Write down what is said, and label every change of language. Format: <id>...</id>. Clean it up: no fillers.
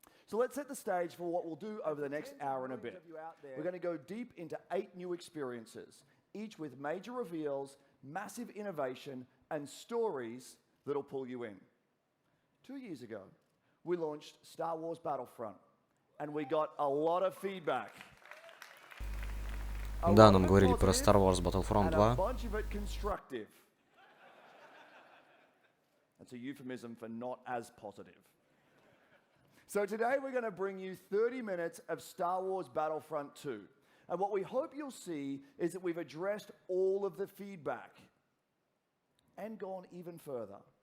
<en>So let's set the stage for what we'll do over the next hour and a bit. We're going to go deep into 8 new experiences, each with major reveals, massive innovation, and stories that'll pull you in. 2 years ago, we launched Star Wars Battlefront, and we got a lot of feedback.</en> <ru>Да, нам говорили про Star Wars Battlefront 2.</ru> <en>That's a euphemism for not as positive. So today we're going to bring you 30 minutes of Star Wars Battlefront 2. And what we hope you'll see is that we've addressed all of the feedback and gone even further.</en>